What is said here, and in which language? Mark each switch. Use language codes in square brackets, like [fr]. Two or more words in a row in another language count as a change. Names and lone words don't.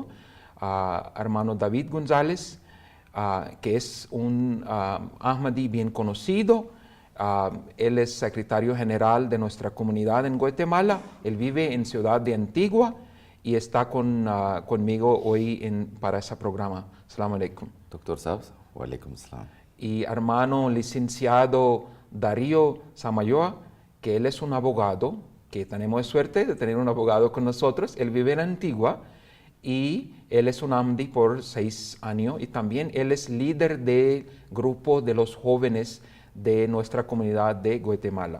[es] Hermano David González, que es un Ahmadi bien conocido. Él es secretario general de nuestra comunidad en Guatemala. Él vive en Ciudad de Antigua y está conmigo hoy para ese programa. [ar] السلام عليكم. Doctor Sabs, وعليكم السلام. [es] Y hermano licenciado Darío Samayoa, que él es un abogado, que tenemos suerte de tener un abogado con nosotros. Él vive en Antigua y él es un Ahmadi por 6 años y también él es líder del grupo de los jóvenes de nuestra comunidad de Guatemala.